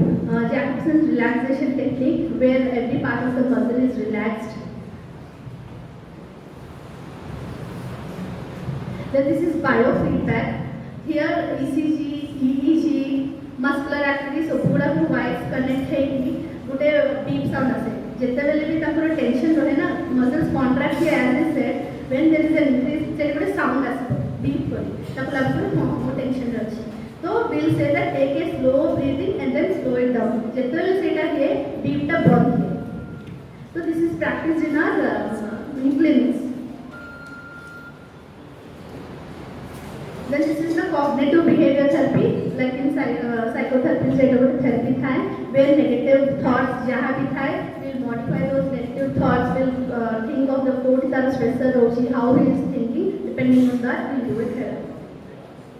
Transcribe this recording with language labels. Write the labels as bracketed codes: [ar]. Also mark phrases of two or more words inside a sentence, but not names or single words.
[en] Jacobson's relaxation technique, where every part of the muscle is relaxed. Then this is biofeedback. Here ECG, EEG, muscular activity ସବୁଗୁଡ଼ାକୁ wires connect [or] ହେଇକି ଗୋଟେ [en] beep sound ଆସେ. [or] ଯେତେବେଳେ ବି ତାଙ୍କର tension ରହେ ନା, [en] muscles contract ହୁଏ, as I said, when there is an increase, [or] ସେଠି ଗୋଟେ sound ଆସିବ beep କରି, ତାକୁ ଲାଗୁଥିବ ହଁ ମୁଁ tension ରେ ଅଛି. [en] So we'll say that take a slow breathing and then slow it down. [or] ଯେତେବେଳେ ସେଇଟା ହୁଏ, beep ଟା ବନ୍ଦ ହୁଏ. [en] So this is practiced in our clinics. Then this is the cognitive behavior therapy, like in psychotherapy therapy time, where negative thoughts [or] ଯାହା ବି ଥାଇ, [en] we'll modify those negative thoughts, we'll think of the code tar stressor rochi, how he is thinking, depending on that we'll do it here.